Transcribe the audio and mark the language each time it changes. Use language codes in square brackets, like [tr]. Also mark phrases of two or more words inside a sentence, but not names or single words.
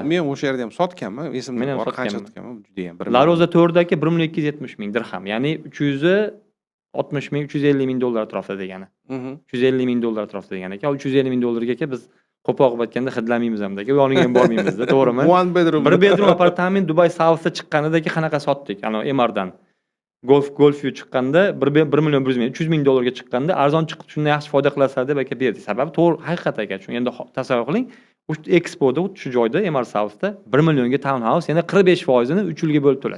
[uz] Men o'sha yerda ham sotganman, esimda bor, qancha sotganman, juda ham 1 La Roza 4dagi 1 million 270 ming dirham, ya'ni 360 ming, 350 ming dollar atrofida degani. 350 ming dollar atrofida degani aka. 350 ming dollarga aka biz qo'poq aytganda hidlamaymiz ham aka. Yoniga ham bormaymiz-da, to'g'rimi? [en] One bedroom. [uz] 1 bedroom apartament Dubai South'da chiqqanidagi qanaqa sotdik? Ana Emardan. Golfview chiqqanda 1 million 100 ming, 300 ming dollarga chiqqanda arzon chiqib shundan yaxshi foyda qilasizlar deb aka berdik. Sababi to'g'ri, haqiqat aka. Chunki endi tasavvur qiling, o'sha Expo'da, shu joyda Emar South'da 1 millionga townhouse, yana 45%ni 3 yilga bo'lib to'lash.